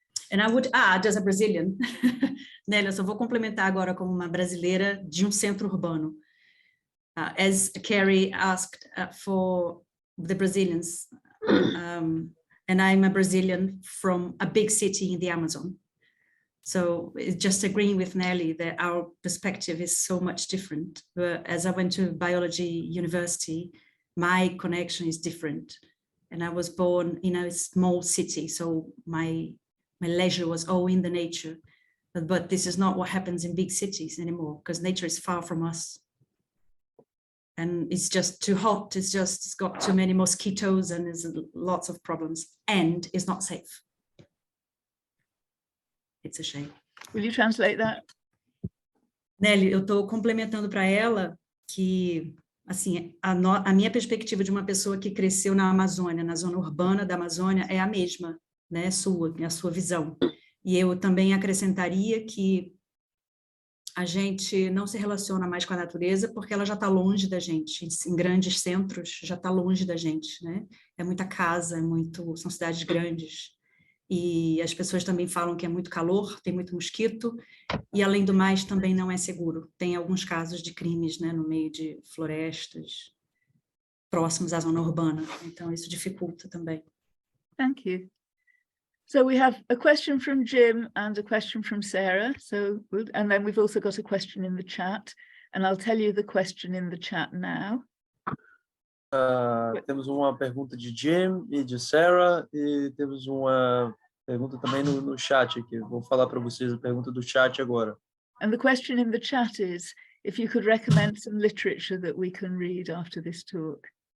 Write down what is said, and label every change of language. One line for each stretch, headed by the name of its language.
English: And I would add, as a Brazilian,
Portuguese: Nélia, eu só vou complementar agora como uma brasileira de centro urbano.
English: As Kerry asked for the Brazilians, and I'm a Brazilian from a big city in the Amazon. So just agreeing with Nelly that our perspective is so much different. But as I went to biology university, my connection is different. And I was born in a small city, so my leisure was all in the nature. But this is not what happens in big cities anymore, because nature is far from us. And it's just too hot, it's got too many mosquitoes, and there's lots of problems, and it's not safe. It's a shame. Will you translate that?
Portuguese: Nelly, eu estou complementando para ela que, assim, a minha perspectiva de uma pessoa que cresceu na Amazônia, na zona urbana da Amazônia, é a mesma, né, a sua visão. E eu também acrescentaria que a gente não se relaciona mais com a natureza porque ela já está longe da gente, em grandes centros já está longe da gente, né? É muita casa, são cidades grandes, e as pessoas também falam que é muito calor, tem muito mosquito, e além do mais também não é seguro. Tem alguns casos de crimes, né, no meio de florestas, próximos à zona urbana, então isso dificulta também.
English: Thank you. So we have a question from Jim and a question from Sarah. And then we've also got a question in the chat, and I'll tell you the question in the chat now.
Portuguese: Temos uma pergunta de Jim e de Sarah, e temos uma pergunta também no chat aqui. Vou falar para vocês a pergunta do chat agora.
English: And the question in the chat is if you could recommend some literature that we can read after this talk.